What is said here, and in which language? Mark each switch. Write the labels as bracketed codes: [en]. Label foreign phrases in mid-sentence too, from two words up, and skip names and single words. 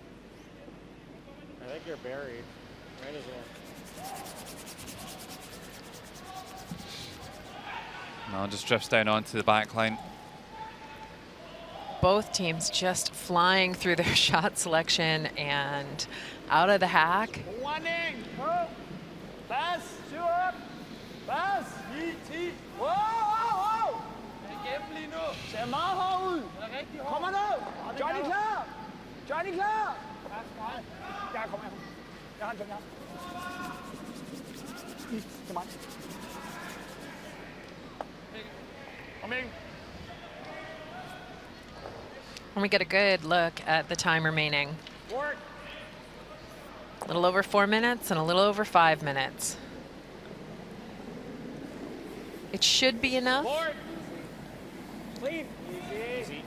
[en] I think you're buried. Might as well. No, just drifts down onto the back line. Both teams just flying through their shot selection and out of the hack. Running. Pass. Shoot up. Pass. 10. Wow, wow, wow. [da] Igennem lige nu. Ser meget hård ud. Kommer ned. Johnny klar. Johnny klar. Jeg kommer her. Jeg har en Johnny her. Til mig. Kom ind. [en] And we get a good look at the time remaining. Work. A little over 4 minutes and a little over 5 minutes. It should be enough. Work. Clean. Easy.